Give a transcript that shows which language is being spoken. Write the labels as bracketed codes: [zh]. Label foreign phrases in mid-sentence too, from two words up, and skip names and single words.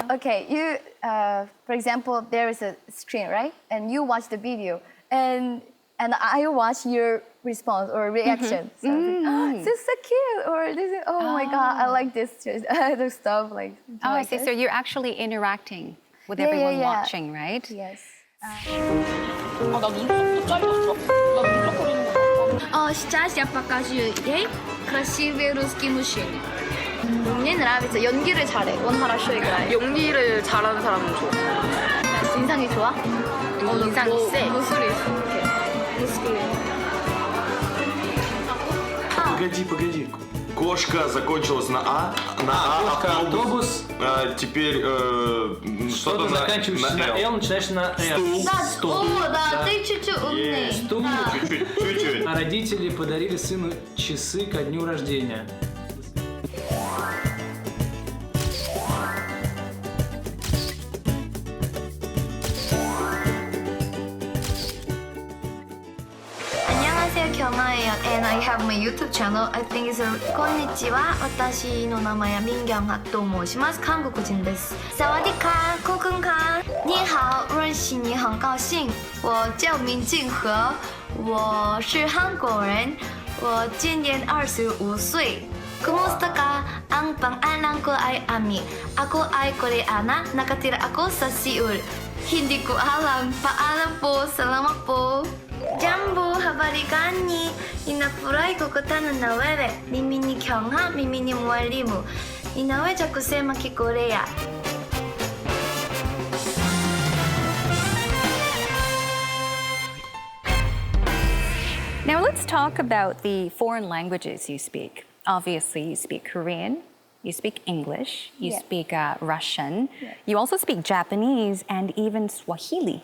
[en] Okay, for example, there is a screen, right? And you watch the video, and I watch your response or reaction. So this is so cute, or this is, oh my God, I like this, the stuff like. Oh, I like see. this. So you're actually interacting with Yeah, yeah, everyone yeah. watching, right? Yes. [ko] 나 눈썹도 잘렸어. 나 눈썹 그리는 거 봐. [ru] Сейчас я покажу ей красивые русские мужчины. Мне нравится. [ko] 연기를 잘해. 원하라 играет. 연기를 잘하는 사람은 좋아. 인상이 좋아? 인상이 세. 무술이 있어. 무술이. [ru] Погоди. Кошка закончилась на А. Кошка, автобус. Теперь Что-то заканчиваешься на Л, начинаешь на С. Стул. 나 ты чуть-чуть умный. Стул. чуть-чуть. А родители подарили сыну часы ко дню рождения. [ko] 안녕하세요, 경아예요. [en] And I have my YouTube channel. I think it's [ja] こんにちは。私の名前は민경하と申します。韓国人です。 [th] สวัสดีค่ะ ขอบคุณค่ะ. [zh] 你好，认识你很高兴。我叫民静和，我是韩国人。我今年25岁。 [tl] Kumusta ka? Ang pangalan ko ay Ami. Ako ay Koreana. Nakatira ako sa Seoul. Hindi ko alam. Paalam po. Salamat po. [sw] Jambo, habari gani? Inafurahi kukutana na wewe. Mimi ni Kyung-ha, mimi ni mwalimu. Ninaweza kusema Kikorea. [en] Now let's talk about the foreign languages you speak. Obviously, you speak Korean, you speak English, you Yeah. speak Russian, you also speak Japanese and even Swahili.